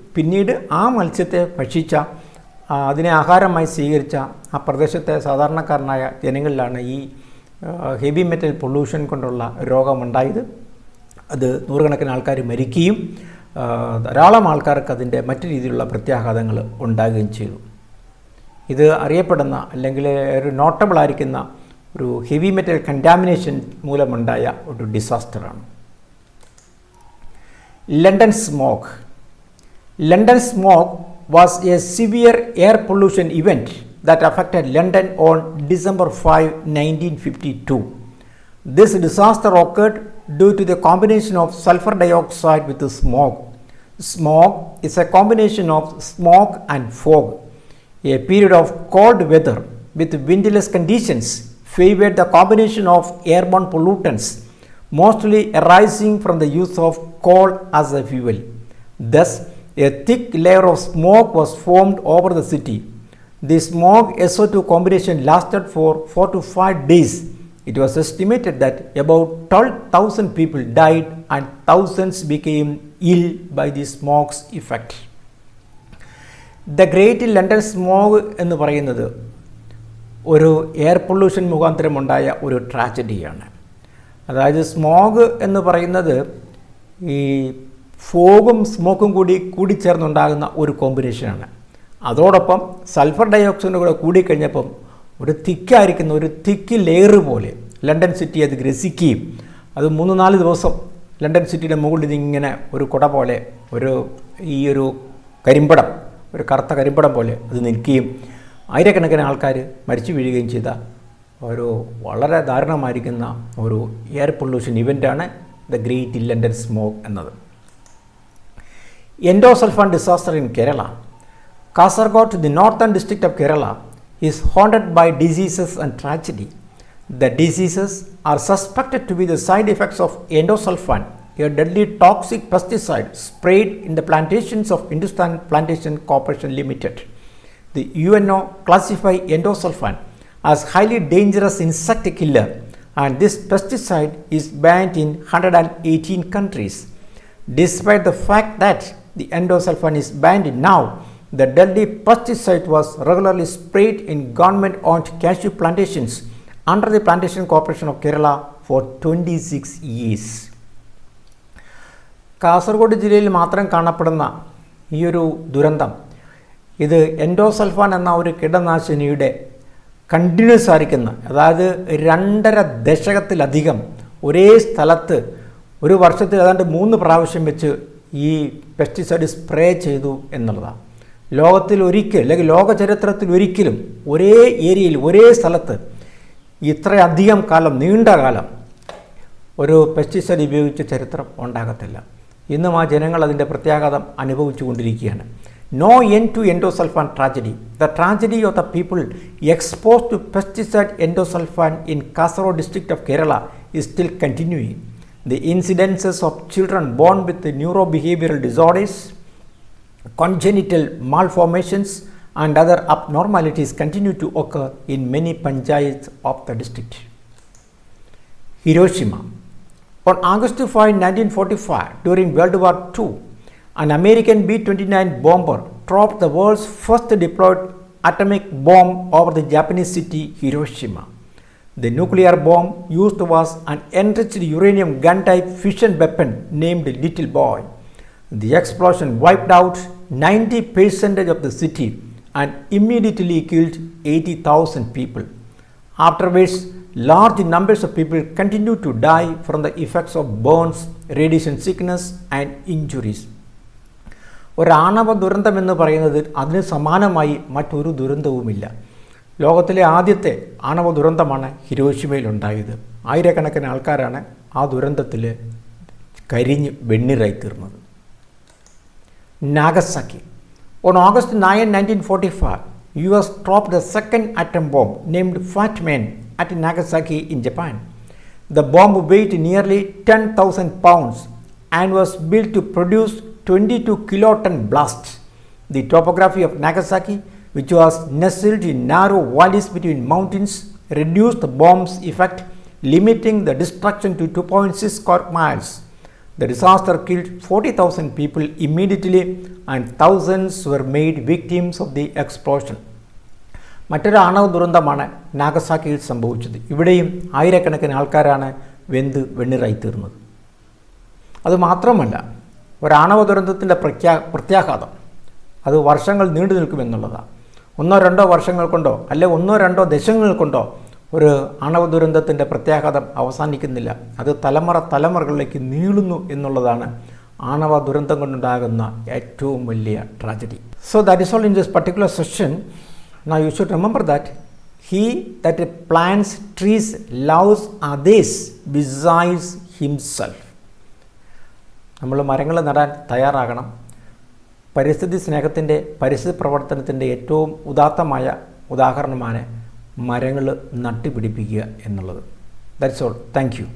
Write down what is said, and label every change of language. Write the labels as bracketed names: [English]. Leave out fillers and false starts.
[Malayalam] പിന്നീട് ആ മത്സ്യത്തെ ഭക്ഷിച്ച, അതിനെ ആഹാരമായി സ്വീകരിച്ച ആ പ്രദേശത്തെ സാധാരണക്കാരനായ ജനങ്ങളിലാണ് ഈ ഹെവി മെറ്റൽ പൊല്യൂഷൻ കൊണ്ടുള്ള രോഗമുണ്ടായത്. അത് നൂറുകണക്കിന് ആൾക്കാർ മരിക്കുകയും ധാരാളം ആൾക്കാർക്ക് അതിൻ്റെ മറ്റു രീതിയിലുള്ള പ്രത്യാഘാതങ്ങൾ ഉണ്ടാകുകയും ചെയ്തു. ഇത് അറിയപ്പെടുന്ന അല്ലെങ്കിൽ ഒരു നോട്ടബിൾ ആയിരിക്കുന്ന ഒരു ഹെവി മെറ്റൽ കണ്ടാമിനേഷൻ മൂലമുണ്ടായ ഒരു ഡിസാസ്റ്ററാണ്. London smog. [English] London smog was a severe air pollution event that affected London on December 5, 1952. This disaster occurred due to the combination of sulfur dioxide with the smog. Smog is a combination of smoke and fog. A period of cold weather with windless conditions favored the combination of airborne pollutants, mostly arising from the use of coal as a fuel. Thus, a thick layer of smoke was formed over the city. The smog-SO2 combination lasted for 4 to 5 days. It was estimated that about 12,000 people died and thousands became ill by the smog's effect. [Malayalam] The Great London Smog എന്ന് പറയുന്നത് ഒരു air pollution മുഖാന്തരമുണ്ടായ ഒരു ട്രാജഡിയാണ്. അതായത് smog എന്ന് പറയുന്നത് ഈ ഫോഗും സ്മോക്കും കൂടിച്ചേർന്നുണ്ടാകുന്ന ഒരു കോമ്പിനേഷനാണ്. അതോടൊപ്പം സൾഫർ ഡയോക്സൈഡ് കൂടെ കൂടിക്കഴിഞ്ഞപ്പം ഒരു തിക്കായിരിക്കുന്ന ഒരു തിക്ക് ലെയർ പോലെ ലണ്ടൻ സിറ്റി അത് ഗ്രസിക്കുകയും അത് 3-4 ദിവസം ലണ്ടൻ സിറ്റിയുടെ മുകളിൽ ഇങ്ങനെ ഒരു കുട പോലെ ഒരു കരിമ്പടം, ഒരു കറുത്ത കരിമ്പടം പോലെ അത് നിൽക്കുകയും ആയിരക്കണക്കിന് ആൾക്കാർ മരിച്ചു വീഴുകയും ചെയ്ത ഒരു വളരെ ദാരുണമായിരിക്കുന്ന ഒരു air pollution ഇവൻ്റാണ് the great London smog എന്നത്. [English] Endosulfan disaster in Kerala. Kasaragod, the northern district of Kerala, is haunted by diseases and tragedy. The diseases are suspected to be the side effects of endosulfan, a deadly toxic pesticide sprayed in the plantations of Hindustan Plantation Corporation Limited. The UNO classify endosulfan as highly dangerous insect killer, and this pesticide is banned in 118 countries. Despite the fact that the endosulfan is banned now, the deadly pesticide was regularly sprayed in government-owned cashew plantations under the Plantation Corporation of Kerala for 26 years. [Malayalam] Kasaragod ജില്ലയിൽ മാത്രം കാണപ്പെടുന്ന ഈ ഒരു ദുരന്തം, ഇത് endosulfan എന്ന ഒരു കീടനാശിനിയുടെ continuous ആയിരിക്കുന്ന, അതായത് 2.5 ദശകത്തിലധികം ഒരേ സ്ഥലത്ത് ഒരു വർഷത്തിൽ ഏതാണ്ട് 3 പ്രാവശ്യം വെച്ച് ഈ പെസ്റ്റിസൈഡ് സ്പ്രേ ചെയ്തു എന്നുള്ളതാണ്. ലോകത്തിൽ ഒരിക്കൽ അല്ലെങ്കിൽ ലോക ചരിത്രത്തിൽ ഒരിക്കലും ഒരേ ഏരിയയിൽ ഒരേ സ്ഥലത്ത് ഇത്രയധികം കാലം, നീണ്ട കാലം ഒരു പെസ്റ്റിസൈഡ് ഉപയോഗിച്ച ചരിത്രം ഉണ്ടാകത്തില്ല. ഇന്നും ആ ജനങ്ങൾ അതിൻ്റെ പ്രത്യാഘാതം അനുഭവിച്ചു കൊണ്ടിരിക്കുകയാണ്. [English] No end to endosulfan tragedy. The tragedy of the people exposed to pesticide endosulfan in Kasaragod district of Kerala is still continuing. The incidences of children born with neurobehavioral disorders, congenital malformations and other abnormalities continue to occur in many panchayats of the district. Hiroshima. On August 5, 1945, during World War II, an American B-29 bomber dropped the world's first deployed atomic bomb over the Japanese city Hiroshima. The nuclear bomb used was an enriched uranium gun-type fission weapon named Little Boy. The explosion wiped out 90% of the city and immediately killed 80,000 people. Afterwards, large numbers of people continued to die from the effects of burns, radiation sickness and injuries. [Malayalam] ഒരു ആണവ ദുരന്തം എന്ന് പറയുന്നത് അതിന് സമാനമായി മറ്റൊരു ദുരന്തവുമില്ല. ലോകത്തിലെ ആദ്യത്തെ ആണവ ദുരന്തമാണ് ഹിരോഷിമയിലുണ്ടായത്. ആയിരക്കണക്കിന് ആൾക്കാരാണ് ആ ദുരന്തത്തിൽ കരിഞ്ഞ് വെണ്ണീറായി തീർന്നത്. Nagasaki. [English] On August 9, 1945, US dropped the second atom bomb named Fat Man at Nagasaki in Japan. The bomb weighed nearly 10,000 pounds and was built to produce 22 kiloton blasts. The topography of Nagasaki, which was nestled in narrow valleys between mountains, reduced the bomb's effect, limiting the destruction to 2.6 square miles. The disaster killed 40,000 people immediately and thousands were made victims of the explosion. [Malayalam] മറ്റൊരു ആണവ ദുരന്തമാണ് നാഗസാക്കിയിൽ സംഭവിച്ചത്. ഇവിടെയും ആയിരക്കണക്കിന് ആൾക്കാരാണ് വെന്ത് വെണ്ണീറായി തീർന്നത്. അതുമാത്രമല്ല, ഒരാണവ ദുരന്തത്തിൻ്റെ പ്രത്യാഘാതം അത് വർഷങ്ങൾ നീണ്ടു നിൽക്കുമെന്നുള്ളതാണ്. 1-2 വർഷങ്ങൾ കൊണ്ടോ അല്ലെ 1-2 ദശകങ്ങൾ കൊണ്ടോ ഒരു ആണവ ദുരന്തത്തിൻ്റെ പ്രത്യാഘാതം അവസാനിക്കുന്നില്ല. അത് തലമുറകളിലേക്ക് നീളുന്നു എന്നുള്ളതാണ് ആണവ ദുരന്തം കൊണ്ടുണ്ടാകുന്ന ഏറ്റവും വലിയ tragedy. [English] So that is all in this particular session. Now you should remember that he that plants trees loves others besides himself. [Malayalam] നമ്മൾ മരങ്ങൾ നടാൻ തയ്യാറാകണം. പരിസ്ഥിതി സ്നേഹത്തിൻ്റെ പരിസ്ഥിതി പ്രവർത്തനത്തിൻ്റെ ഏറ്റവും ഉദാത്തമായ ഉദാഹരണമാണ് മരങ്ങൾ നട്ടുപിടിപ്പിക്കുക എന്നുള്ളത്. [English] That's all. Thank you.